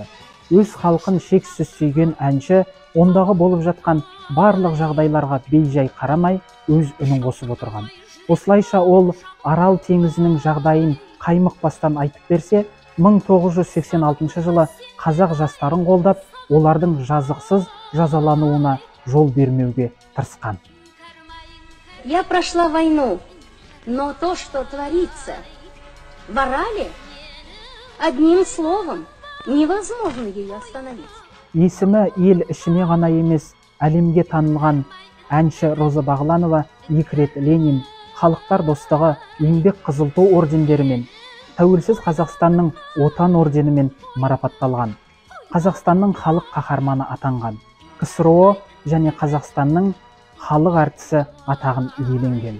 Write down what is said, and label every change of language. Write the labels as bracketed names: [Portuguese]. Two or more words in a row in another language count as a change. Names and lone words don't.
[Kazakh] Өз халқын шексіз сүйген әнші ондағы болып жатқан барлық жағдайларға бей-жай қарамай өз үнін қосып отырған. Осылайша ол Арал теңізінің жағдайын қаймықпастан айтып берсе, 1986 жылы қазақ жастарын қолдап, олардың жазықсыз жазалануына жол бермеуге тырысқан. [Russian] Я прошла войну, но то, что творится в Арале, одним словом, невозможно ее остановить. [Kazakh] Есімі ел ішіне ғана емес, әлемге танылған әнші Роза Бағланова 2 рет Ленин, Халықтар достығы, еңбек қызыл ту ордендерімен, Тәуелсіз Қазақстанның отан орденімен марапатталған. Қазақстанның халық қаһарманы атанған. КСРО және Қазақстанның халық әртісі атағын иеленген.